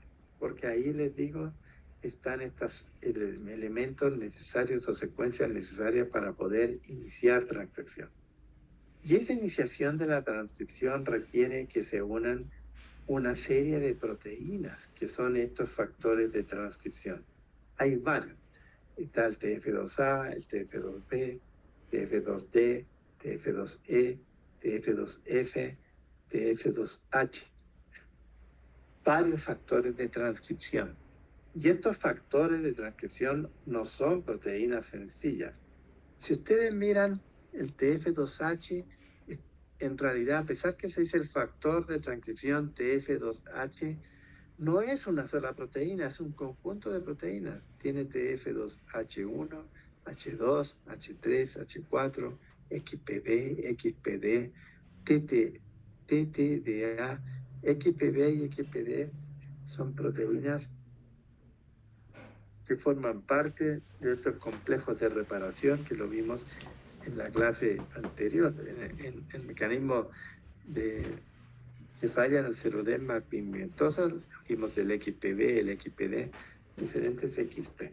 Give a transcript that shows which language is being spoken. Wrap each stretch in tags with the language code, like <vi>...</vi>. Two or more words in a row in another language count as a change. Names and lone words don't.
<es>Porque ahí les digo, están estos elementos necesarios o secuencias necesarias para poder iniciar transcripción. Y esa iniciación de la transcripción requiere que se unan una serie de proteínas que son estos factores de transcripción. Hay varios. Está el TF2A, el TF2B, TF2D, TF2E, TF2F, TF2H. Varios factores de transcripción. Y estos factores de transcripción no son proteínas sencillas. Si ustedes miran el TF2H, en realidad, a pesar que se dice el factor de transcripción TF2H, no es una sola proteína, es un conjunto de proteínas. Tiene TF2H1, H2, H3, H4, XPB, XPD, TTDA, XPB y XPD son proteínas que forman parte de estos complejos de reparación que lo vimos en la clase anterior, en el mecanismo que falla en el seroderma pigmentoso, vimos el XPB, el XPD, diferentes XP.</es>